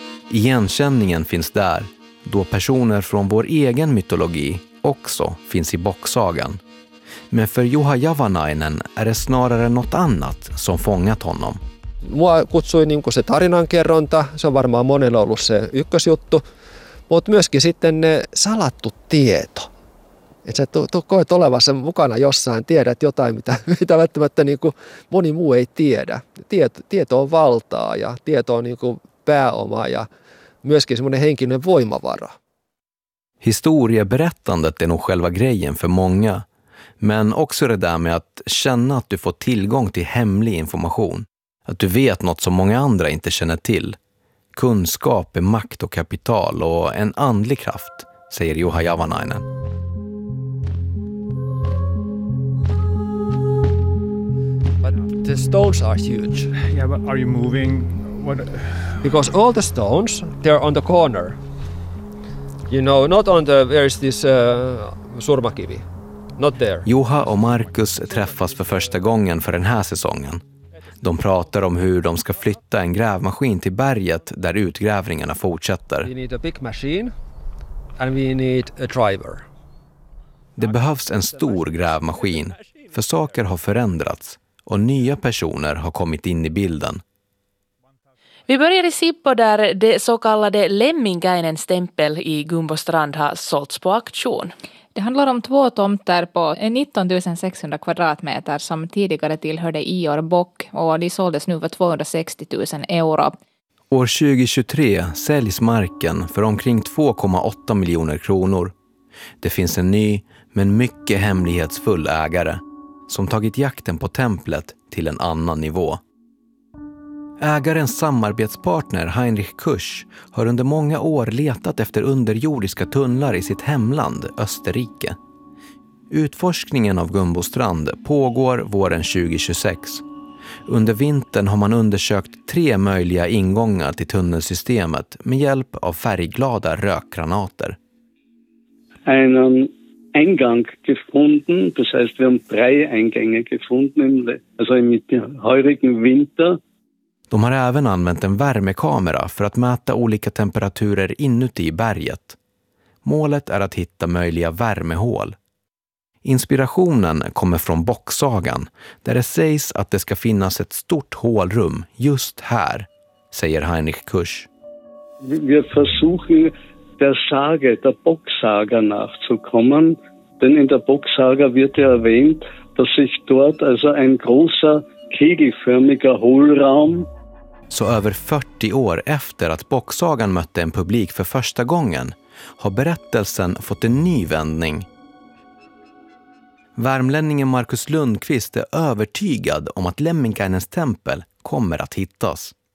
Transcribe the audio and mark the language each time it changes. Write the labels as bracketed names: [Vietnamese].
[Swedish] Igenkänningen finns där, då personer från vår egen mytologi också finns i Bocksagan. Men för Juha Javanainen är det snarare något annat som fångat honom. [Finnish] Mua kutsui niin kuin se tarinankerronta, se on varmaan monella ollut se ykkösjuttu, mutta myöskin sitten ne salattu tieto. Että sä koet olevassa mukana jossain, tiedät jotain, mitä välttämättä niin kuin moni muu ei tiedä. Tieto on valtaa ja tieto on niin kuin pääoma ja myöskin semmoinen henkinen voimavara. [Swedish] Historieberättandet är nog själva grejen för många, men också det där med att känna att du får tillgång till hemlig information. Att du vet något som många andra inte känner till. Kunskap är makt och kapital och en andlig kraft, säger Juha Javanainen. [English] But the stones are huge. Yeah, but are you moving? What? Because all the stones, they're on the corner. You know, not on the, where is this surmakivi? Not there. [Swedish] Juha och Markus träffas för första gången för den här säsongen. De pratar om hur de ska flytta en grävmaskin till berget där utgrävningarna fortsätter. [English] We need a big machine and we need a driver. [Swedish] Det behövs en stor grävmaskin, för saker har förändrats och nya personer har kommit in i bilden. Vi börjar i Sippo där det så kallade Lemminkäinen-stämpel i Gumbostrand har sålts på auktion. Det handlar om två tomter på 19 600 kvadratmeter som tidigare tillhörde Ior Bock och de såldes nu för 260 000 euro. År 2023 säljs marken för omkring 2,8 miljoner kronor. Det finns en ny men mycket hemlighetsfull ägare som tagit jakten på templet till en annan nivå. Ägarens samarbetspartner Heinrich Kusch har under många år letat efter underjordiska tunnlar i sitt hemland Österrike. Utforskningen av Gumbostrand pågår våren 2026. Under vintern har man undersökt tre möjliga ingångar till tunnelsystemet med hjälp av färgglada rökgranater. En ingång [German] gefunden, das heißt wir haben drei Eingänge gefunden, also im heurigen Winter. [Swedish] De har även använt en värmekamera för att mäta olika temperaturer inuti berget. Målet är att hitta möjliga värmehål. Inspirationen kommer från Bocksagan, där det sägs att det ska finnas ett stort hålrum just här, säger Heinrich Kusch. Vi försöker [German] der Sage, der Bocksaga nachzukommen, denn in der Bocksaga wird ja erwähnt, dass sich dort also ein großer kegelförmiger Hohlraum. [Swedish] Så över 40 år efter att Bocksagan mötte en publik för första gången har berättelsen fått en ny vändning. Värmlänningen Markus Lundqvist är övertygad om att Lemminkäinens tempel kommer att hittas.